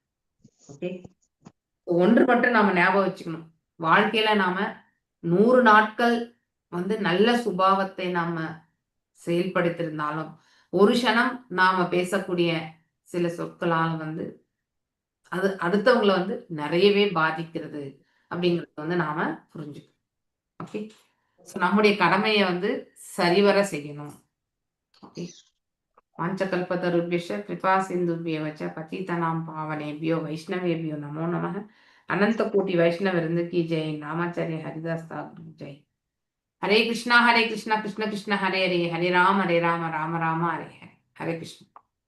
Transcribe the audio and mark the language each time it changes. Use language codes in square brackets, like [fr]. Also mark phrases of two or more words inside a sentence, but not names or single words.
[ta] ஓகே, ஒன்று மட்டும் நாம ஞாபகம் வச்சுக்கணும், வாழ்க்கையில நாம 100 நாட்கள் வந்து நல்ல சுபாவத்தை நாம செயல்படுத்திருந்தாலும் ஒரு க்ஷணம் நாம பேசக்கூடிய சில சொற்களால் வந்து அது அடுத்தவங்களை வந்து நிறையவே பாதிக்கிறது அப்படிங்கறது வந்து நாம புரிஞ்சுக்கணும். ஓகே, நம்முடைய கடமையை வந்து சரிவர செய்யணும். [sa] ஓகே, வாஞ்சகல்பதருभ्यश्च कृपा सिन्धुभ्येव च पतितानां पावनेभ्यो वैष्णवेभ्यो नमो नमः। [hi] अनंत कोटि वैष्णव वृंद की जय। [sa] नामाचार्य हरिदास ठाकुर जय। हरे कृष्णा कृष्ण कृष्ण हरे हरे, हरे राम राम राम हरे हरे, हरे कृष्ण।